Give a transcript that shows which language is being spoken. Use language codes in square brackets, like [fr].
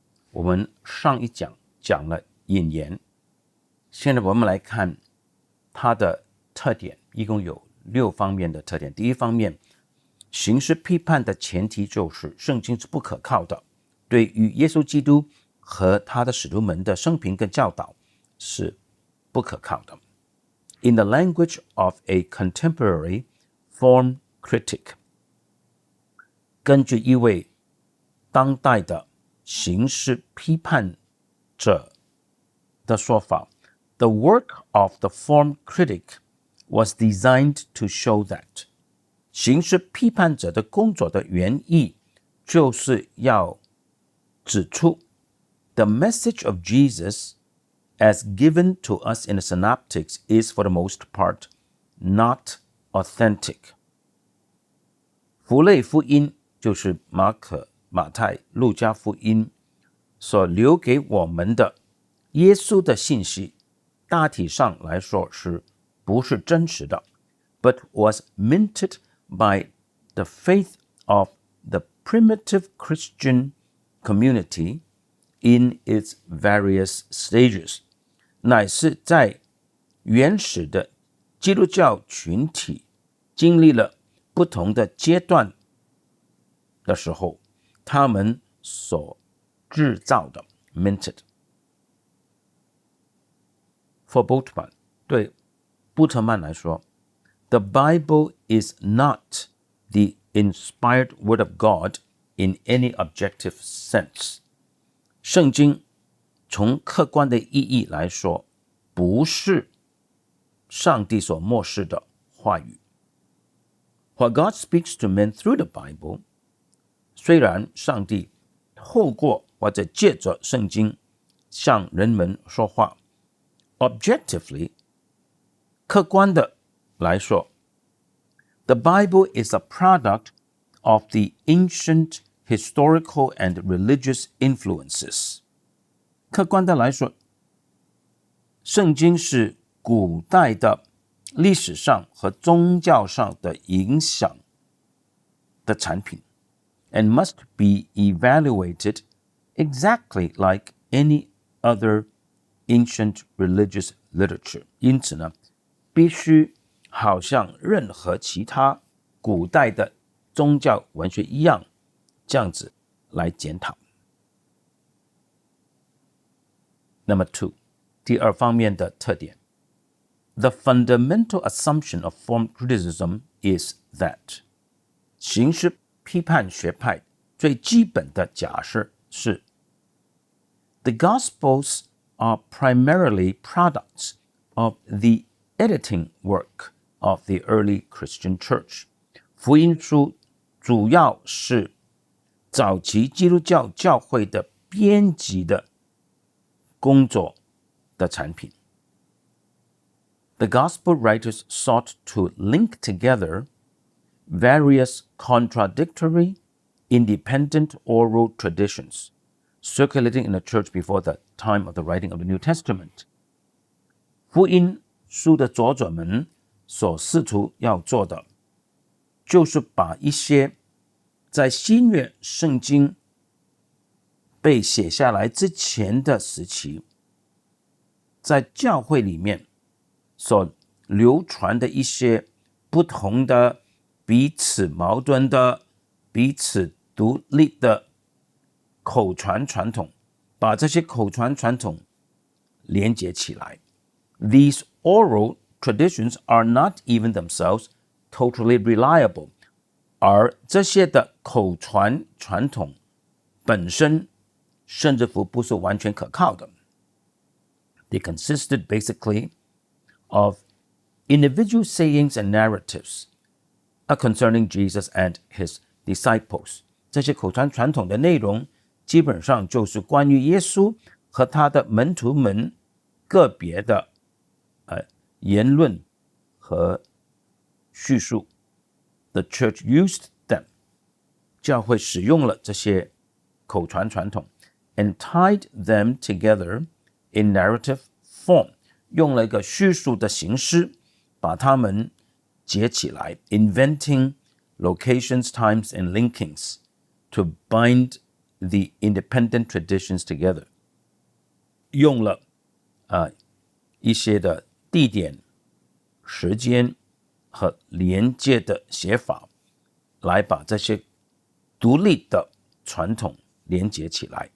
[zh] 我们上一讲讲了引言，现在我们来看它的特点，一共有6方面的特点。第一方面，形式批判的前提就是圣经是不可靠的，对于耶稣基督和他的使徒们的生平跟教导是不可靠的。 [en] In the language of a contemporary form critic， [zh] 根据一位当代的形式批判者的说法， [en] The work of the form critic was designed to show that [zh] 形式批判者的工作的原意就是要指出 [en] The message of Jesus as given to us in the synoptics is for the most part not authentic。 [zh] 符类福音就是马可、马太、路加福音所留给我们的耶稣的信息，大体上来说是不是真实的， [en] but was minted by the faith of the primitive Christian community in its various stages， [zh] 乃是在原始的基督教群体经历了不同的阶段的时候，他们所制造的 [en] minted。 For Bultmann， [zh] 对布特曼来说， [en] The Bible is not the inspired word of God in any objective sense。 [zh] 圣经从客观的意义来说，不是上帝所默示的话语。 [en] While God speaks to men through the Bible， [zh] 虽然上帝透过或者借着圣经向人们说话， [en] objectively， [zh] 客观的来说， [en] The Bible is a product of the ancient historical and religious influences。 [zh] 客观的来说，圣经是古代的历史上和宗教上的影响的产品， [en] and must be evaluated exactly like any other ancient religious literature。 [zh] 因此呢，必须好像任何其他古代的宗教文学一样，这样子来检讨。 [en] Number 2， [zh] 第2方面的特点， [en] The fundamental assumption of form criticism is that [zh] 形式批判学派最基本的假设是 [en] The Gospels are primarily products of the editing work of the early Christian church。 [zh] 福音书主要是早期基督教教会的编辑的工作的产品。 [en] The gospel writers sought to link together various contradictory, independent oral traditions circulating in the church before the time of the writing of the New Testament。 [zh] 福音书的作者们所试图要做的，就是把一些在新约圣经被写下来之前的时期，在教会里面所流传的一些不同的、彼此矛盾的、彼此独立的口传传统，把这些口传传统连接起来。 [en] These oral traditions are not even themselves totally reliable， [zh] 而这些的口传传统本身甚至乎不是完全可靠的。 [en] They consisted basically of individual sayings and narratives concerning Jesus and his disciples。 [zh] 这些口传传统的内容基本上就是关于耶稣和他的门徒们个别的言论和叙述。 [en] The church used them， [zh] 教会使用了这些口传传统 [en] and tied them together in narrative form， [zh] 用了一个叙述的形式把它们结起来 [en] inventing locations, times, and linkings to bind the independent traditions together. [zh] 用了一些的地点、时间和连接的写法来把这些独立的传统连接起来。